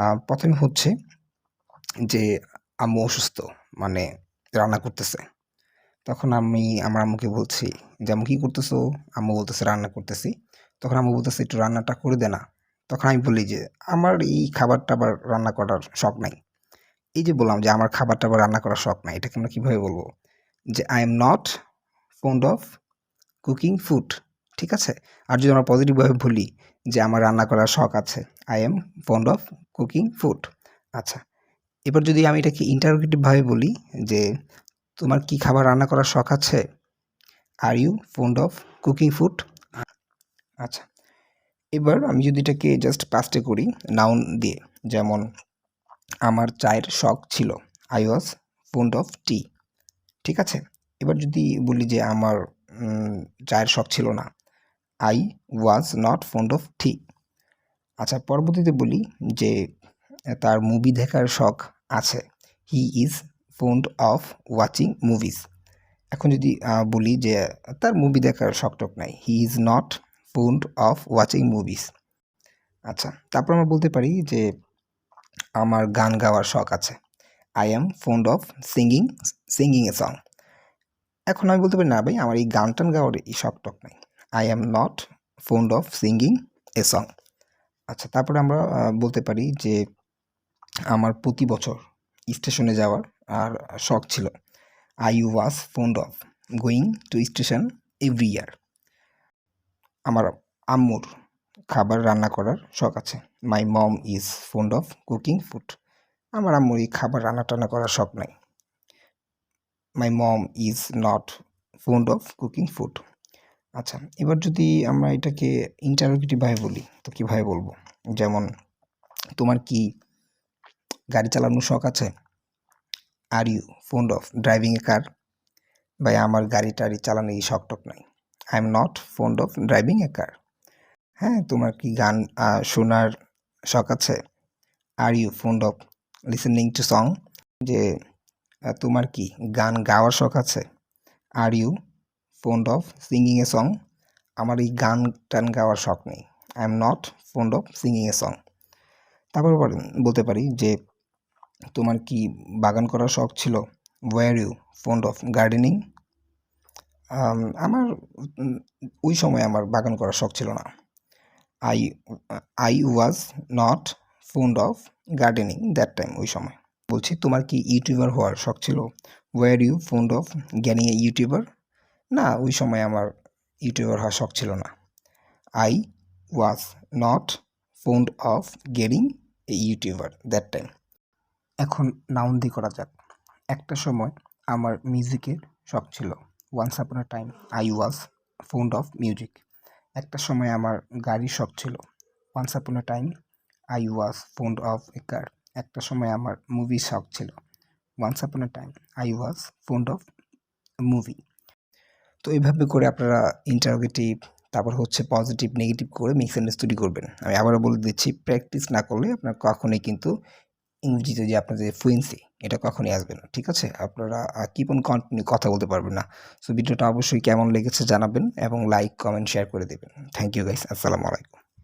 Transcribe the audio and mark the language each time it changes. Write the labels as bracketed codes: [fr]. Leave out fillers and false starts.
[bn] ১ম হচ্ছে যে আম্মু অসুস্থ, মানে রান্না করতেছে। তখন আমি আমার আম্মুকে বলছি যে, "আম্মু কি করতেছো?" আম্মু বলতেছে, "রান্না করতেছি।" তখন আম্মু বলতেছে, "একটু রান্নাটা করে দে না।" তখন আমি বলি যে, "আমার এই খাবার-টাবার রান্না করার শখ নাই।" এই যে বললাম যে, "আমার খাবার-টাবার রান্না করার শখ নাই।" এটাকে আমরা কিভাবে বলবো? [en] যে, "I am not fond of cooking food." [bn] ঠিক আছে? আর যদি আমরা পজিটিভ ভাবে বলি যে, "আমার রান্না করার শখ আছে।" [en] I am fond of cooking food. [bn] আচ্ছা। এবার যদি আমি এটাকে ইন্টারোগেটিভ ভাবে বলি যে, "তোমার কি খাবার রান্না করার শখ আছে? [en] Are you fond of cooking food?" আচ্ছা। [bn] এবার আমি যদি এটাকে জাস্ট পাস্টে করি নাউন দিয়ে, যেমন আমার চায়ের শখ ছিল। [en] I was fond of tea। [bn] ঠিক আছে? এবার যদি বলি যে আমার চায়ের শখ ছিল না। [en] I was not fond of tea। [bn] আচ্ছা পরবর্তীতে বলি যে তার মুভি দেখার শখ আছে। [en] He is fond of watching movies। [bn] এখন যদি বলি যে তার মুভি দেখার শখ-টখ নাই। [en] He is not fond of watching movies। [bn] আচ্ছা, তারপর আমরা বলতে পারি যে আমার গান গাওয়ার শখ আছে। [en] I am fond of singing a song। [bn] এখন আমি বলতে পারি না ভাই আমার এই গান-টান গাওয়ার এই শখ-টখ নাই। [en] I am not fond of singing a song। [bn] আচ্ছা, তারপরে আমরা বলতে পারি যে আমার প্রতি বছর স্টেশনে যাওয়ার শখ ছিল। [en] I was fond of going to station every year। [bn] আমার আম্মুর খাবার রান্না করার শখ আছে। [en] My mom is fond of cooking food। [bn] আমার আম্মুর এই খাবার রান্না-টান্না করার শখ নাই। [en] My mom is not fond of cooking food। [bn] আচ্ছা, এবার যদি আমরা এটাকে ইন্টারোগেটিভ ভাবে বলি তো কিভাবে বলবো? যেমন তোমার কি গাড়ি চালানোর শখ আছে? [en] Are you fond of driving a car? [bn] ভাই আমার গাড়ি-টাড়ি চালানোর এই শখ-টখ নাই। [en] I am not fond of driving a car। [bn] হ্যাঁ, তোমার কি গান শোনার শখ আছে? [en] Are you fond of listening to song? [bn] যে তোমার কি গান গাওয়ার শখ আছে? [en] Are you fond of singing a song? [bn] আমার এই গান-টান গাওয়ার শখ নেই। [en] I am not fond of singing a song। [bn] তারপর বলতে পারি যে তোমার কি বাগান করার শখ ছিল? [en] Were you fond of gardening? [bn] আমার ওই সময় আমার বাগান করার শখ ছিল না। [en] I was not fond of gardening that time। [bn] ওই সময় বলছি তোমার কি ইউটিউবার হওয়ার শখ ছিল? [en] Were you fond of getting a YouTuber? [bn] না, ওই সময় আমার ইউটিউবার হওয়ার শখ ছিল না। [en] I was not fond of getting a YouTuber that time। [bn] এখন নাউন দিয়ে করা যাক। একটা সময় আমার মিউজিকের শখ ছিল। [en] Once upon a time I was fond of music। [bn] একটা সময় আমার গাড়ির শখ ছিল। [en] Once upon a time I was fond of a car। [bn] একটা সময় আমার মুভির শখ ছিল। [en] Once upon a time I was fond of a movie। [bn] তো এইভাবে করে আপনারা ইন্টারোগেটিভ তারপর হচ্ছে পজিটিভ, নেগেটিভ করে মিক্স সেন্টেন্স তৈরি করবেন। আমি আবারও বলে দিচ্ছি প্র্যাকটিস না করলে আপনার কখনোই কিন্তু ইংরেজিতে যে আপনার যে ফ্লুয়েন্সি এটা কখনোই আসবে না। ঠিক আছে? আপনারা কিপ অন কন্টিনিউ কথা বলতে পারবেন না। সো ভিডিওটা অবশ্যই কেমন লেগেছে জানাবেন এবং লাইক, কমেন্ট, শেয়ার করে দেবেন। Thank you guys. আসসালামু আলাইকুম।